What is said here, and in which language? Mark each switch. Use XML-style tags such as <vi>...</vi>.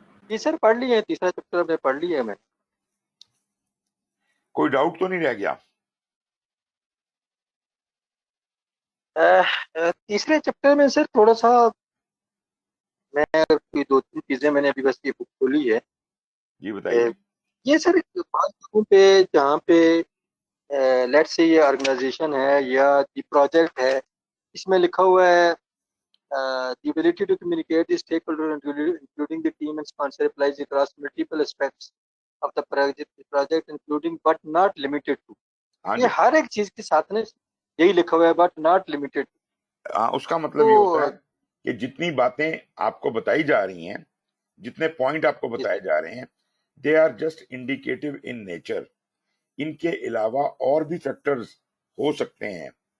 <ur>جی سر پڑھ لیے, تیسرا چیپٹر میں پڑھ لیا میں. کوئی ڈاؤٹ تو نہیں رہ گیا؟ تیسرے چیپٹر میں سر تھوڑا سا میں 2-3 چیزیں میں نے ابھی بس یہ بک کھولی ہے. جی بتائیے. یہ سر بعض جگہوں پہ جہاں پہ لیٹ سے یہ آرگنائزیشن ہے یا دی پروجیکٹ ہے, اس میں لکھا ہوا ہے</ur> <en>the ability to communicate the stakeholder including the team and sponsor applies across multiple aspects of the project including but not limited to.</en> <ur>یہ ہر ایک چیز کے ساتھ نے یہی لکھا ہوا ہے</ur> <en>but not limited to.</en> <ur>اس کا مطلب یہ ہوتا ہے کہ جتنی باتیں آپ کو بتائی جا رہی ہیں, جتنے پوائنٹ آپ کو بتائے جا رہے ہیں,</ur> <en>They are just indicative in nature.</en> <ur>ان کے علاوہ اور بھی فیکٹرز ہو سکتے ہیں.</ur>